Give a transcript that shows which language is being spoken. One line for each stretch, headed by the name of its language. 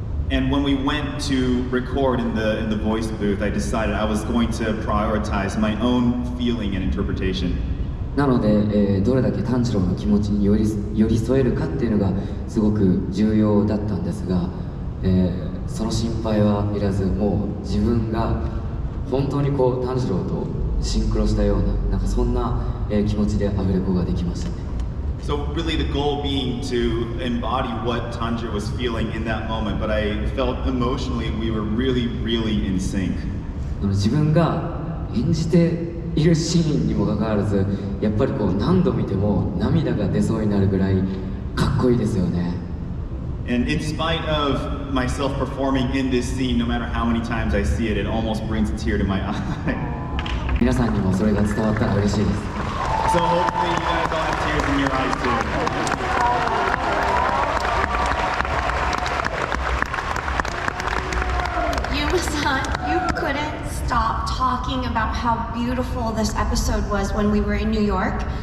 English: And when we went to record in the voice booth, I decided I was going to prioritize my own feeling and interpretation.
Japanese: なので、どれだけ炭治郎の気持ちに寄り添えるかっていうのがすごく重要だったんですが、その心配はいらず、もう自分が本当にこう炭治郎とシンクロしたような、なんかそんな、気持ちでアフレコができましたね。
English: So really the goal being to embody what Tanjiro was feeling in that moment, but I felt emotionally we were really, really in sync.
Japanese: 自分が演じているシーンにもかかわらず、やっぱりこう何度見ても涙が出そうになるぐらいかっこいいですよね。
English: And in spite of myself performing in this scene, no matter how many times I see it, it almost brings a tear to my eye.
Japanese: 皆さんにもそれが伝わったら嬉しいです。
English: So hopefully you guys all have tears in your eyes too. Yuma-san, you couldn't stop talking about how beautiful this episode was when we were in New York.